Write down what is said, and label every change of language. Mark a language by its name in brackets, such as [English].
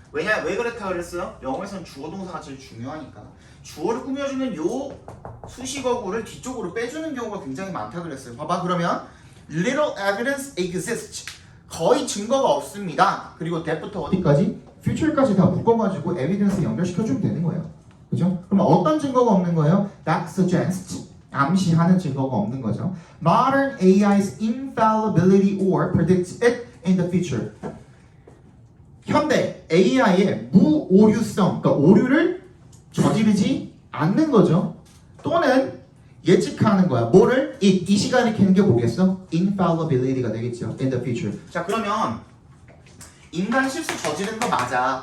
[Korean] 왜 그렇다 그랬어요? 영어에서는 주어 동사가 제일 중요하니까 주어를 꾸며주는 요 수식어구를 뒤쪽으로 빼주는 경우가 굉장히 많다 그랬어요. 봐봐 그러면 [English] little evidence exists [Korean] 거의 증거가 없습니다. 그리고 that부터 어디까지? future까지 다 묶어가지고 evidence 연결시켜주면 되는 거예요. 그죠? 그럼 어떤 증거가 없는 거예요? [English] that suggests [Korean] 암시하는 증거가 없는 거죠. [English] modern AI's infallibility or predicts it in the future. [Korean] 현대 AI의 무오류성, 그러니까 오류를 저지르지 않는 거죠. 또는 예측하는 거야. 뭐를? 이 시간에 견뎌보겠어? infallibility가 되겠죠. [English] in the future. [Korean] 자 그러면 인간 실수 저지른 거 맞아.